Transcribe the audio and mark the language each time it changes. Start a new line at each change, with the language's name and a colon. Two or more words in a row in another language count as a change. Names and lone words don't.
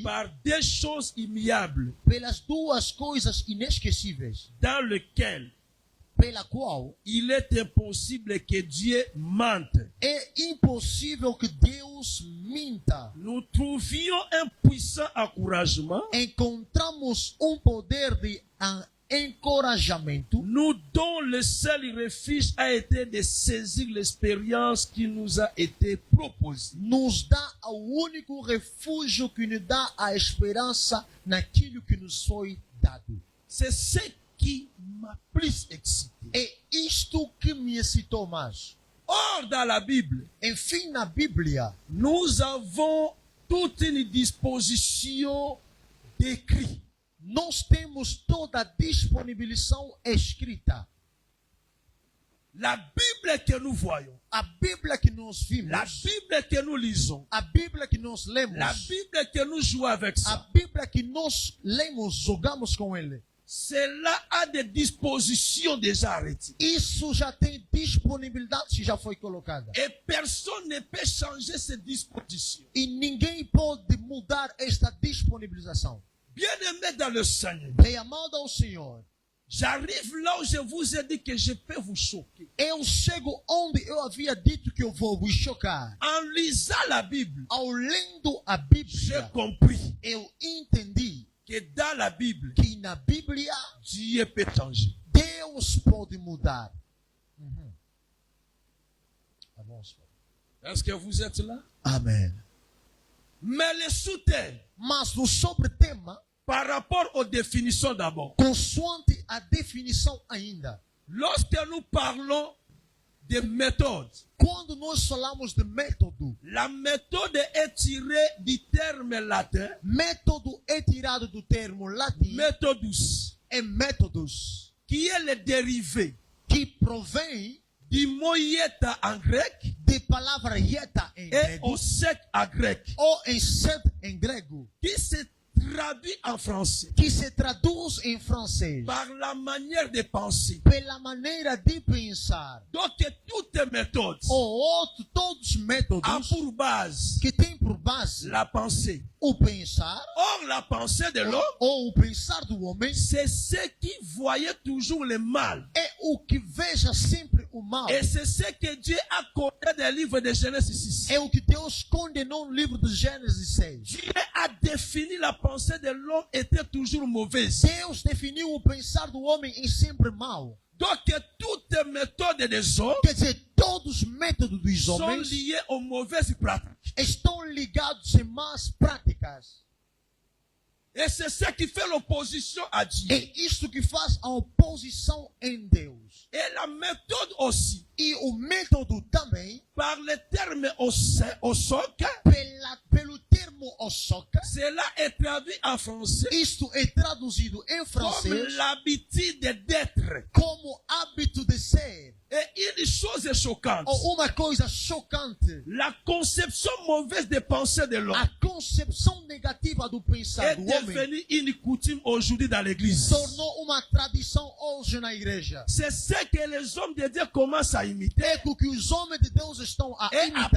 French: par deux choses immuables,
Portuguese: pelas duas coisas inesquecíveis,
French: dans lesquelles
Portuguese: pela qual
French: il est impossible que Dieu mente,
Portuguese: é impossível que Deus minta,
French: nous trouvions un puissant encouragement,
Portuguese: encontramos poder de encorajamento,
French: nous dont le seul refuge a été de saisir l'expérience qui nous a été proposée.
Portuguese: nos dá o único refúgio que nos dá a esperança naquilo que nos foi dado.
French: C'est ce qui m'a plus excité.
Portuguese: É isto que me excitou mais.
French: Or, dans la Bible,
Portuguese: Enfim, na Bíblia,
French: nous avons toute une disposition d'écrit.
Portuguese: nós temos toda a disponibilização escrita.
French: La Bible que nous voyons,
Portuguese: A Bíblia que nós vimos,
French: la Bible que nous lisons,
Portuguese: a Bíblia que nós lemos,
French: la Bible que nous jouons avec
Portuguese: a
French: ça,
Portuguese: Bíblia que nós lemos, jogamos com ele.
French: cela a des dispositions déjà arrêtées.
Portuguese: Isso já tem disponibilidade, se já foi colocada.
French: Et personne ne peut changer ces dispositions.
Portuguese: E ninguém pode mudar esta disponibilização.
French: Bien-aimés dans le Seigneur,
Portuguese: Bem amado ao Senhor,
French: j'arrive là où je vous ai dit que je peux vous choquer.
Portuguese: eu chego onde eu havia dito que eu vou vos chocar.
French: En lisant la Bible,
Portuguese: Ao lendo a
French: j'ai
Portuguese: Bíblia,
French: compris
Portuguese: eu entendi
French: que dans la Bible,
Portuguese: que na Bíblia
French: Dieu peut changer.
Portuguese: Deus pode mudar.
French: Est-ce que vous êtes là?
Portuguese: Amém.
French: Mais le sous-thème,
Portuguese: Mas no sobretema,
French: par rapport aux définitions d'abord,
Portuguese: consoante a definição ainda,
French: lorsque nous parlons de méthode,
Portuguese: quando nós falamos de método,
French: la méthode est tirée du terme latin método é tirado do termo latim, methodus,
Portuguese: é métodos,
French: qui est le dérivé
Portuguese: que provém
French: du mot ieta en grec
Portuguese: de palavra ieta em
French: et
Portuguese: grego,
French: au sec en grec,
Portuguese: ou em sed em grego,
French: qui se traduit en français
Portuguese: que se traduz em francês
French: par la manière de penser.
Portuguese: pela maneira de pensar.
French: Donc toute méthode
Portuguese: Todos os
French: a
Portuguese: métodos
French: pour base
Portuguese: que têm por base
French: la pensée.
Portuguese: o pensar,
French: Or, la pensée de l'homme,
Portuguese: ou o pensar do homem,
French: c'est ce qui voyait toujours le mal.
Portuguese: é o que veja sempre o mal.
French: Et c'est ce que Dieu a codé dans le livre de Genèse 6.
Portuguese: É o que Deus condenou no livro de Gênesis 6.
French: Dieu a défini la pensée de l'homme était toujours mauvaise.
Portuguese: Deus definiu o pensar do homem em sempre mal.
French: Donc, toute méthode des hommes
Portuguese: Quer dizer, todos os métodos dos
French: sont
Portuguese: homens
French: liés aux mauvaises pratiques.
Portuguese: estão ligados em más práticas.
French: Et c'est ce qui fait l'opposition à Dieu.
Portuguese: É isto que faz a oposição em Deus.
French: Et la méthode aussi,
Portuguese: E o método também,
French: par le terme au soc,
Portuguese: pelo termo osoka,
French: cela est traduit en français
Portuguese: isto é traduzido em
French: comme
Portuguese: francês
French: l'habitude d'être.
Portuguese: como hábito de ser.
French: Et une chose choquante,
Portuguese: Ou uma coisa chocante,
French: la conception mauvaise des pensées de l'homme
Portuguese: a concepção negativa do pensar
French: est
Portuguese: do homem
French: devenue une coutume aujourd'hui dans l'église.
Portuguese: tornou uma tradição hoje na igreja.
French: C'est ce que les hommes de Dieu commencent à imiter
Portuguese: É o que os homens de Deus estão a
French: et à
Portuguese: imitar